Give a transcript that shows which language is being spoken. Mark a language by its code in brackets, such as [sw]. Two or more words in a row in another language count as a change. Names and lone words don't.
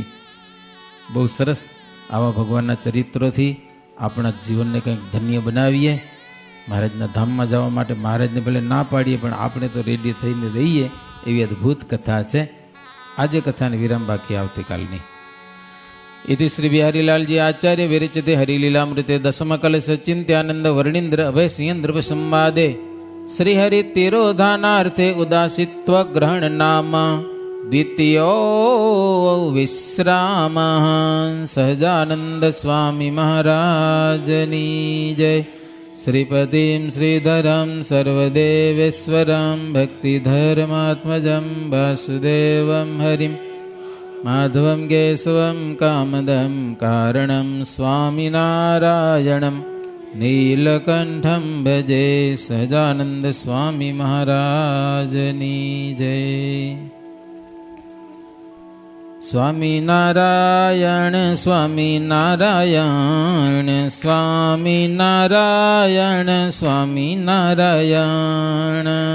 [gu] બહુ સરસ આવા ભગવાનના ચરિત્રોથી આપણા જીવનને કંઈક ધન્ય બનાવીએ. મહારાજના ધામમાં જવા માટે મહારાજને ભલે ના પાડીએ, પણ આપણે તો રેડી થઈને રહીએ, એવી અદ્ભુત કથા છે. આજે કથાને વિરામ, બાકી આવતીકાલની. [sa] इति श्री बिहारीलाल जी आचार्य विरचिते हरिलीलामृते दशमकल सचिंत्यानंद वर्णींद्र अभय सिंह नृप संवादे श्रीहरि तिरोधानार्थे उदासित्व ग्रहण नाम द्वितीयो विश्राम. [gu] સહજાનંદ સ્વામી મહારાજની જય. [sa] श्रीपतिं श्रीधरं सर्वदेवेश्वरं भक्तिधर्मात्मजं वासुदेवं हरिं माधवं केशवं कामदं कारणं स्वामिनारायणं नीलकंठम भजे [gu] સહજાનંદ સ્વામી મહારાજની જય. સ્વામિનારાયણ સ્વામિનારાયણ સ્વામિનારાયણ સ્વામિનારાયણ.